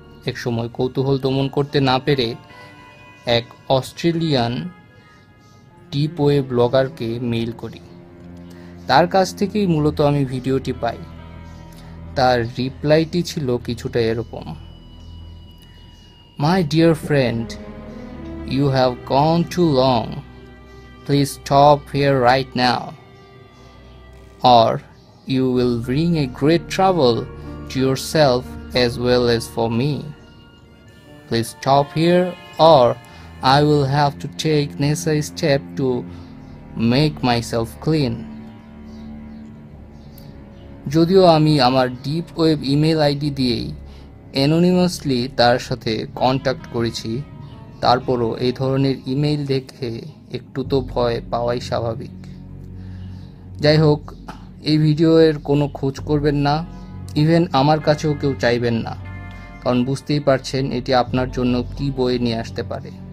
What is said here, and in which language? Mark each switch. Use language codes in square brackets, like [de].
[bn] এক সময় কৌতূহল দমন করতে না পেরে এক অস্ট্রেলিয়ান ডিপ ওয়েব ব্লগারকে মেইল করি। তার কাছ থেকেই মূলত আমি ভিডিওটি পাই। তার রিপ্লাইটি ছিল কিছুটা এরকম: [en] My dear friend, you have gone too long. Please stop here right now, or you will bring a great trouble to yourself as well as for me. Please stop here, or I will have to take necessary step to make myself clean. [bn] যদিও আমি আমার deep web email ID দিয়েই anonymously তার সাথে contact করেছি, তারপরও এই ধরনের ইমেইল দেখে একটু তো ভয় পাওয়াই স্বাভাবিক। যাই হোক, এই ভিডিওর কোনো খোঁজ করবেন না, ইভেন আমার কাছেও কেউ চাইবেন না, কারণ বুঝতেই পারছেন এটি আপনার জন্য কী বয়ে নিয়ে আসতে পারে।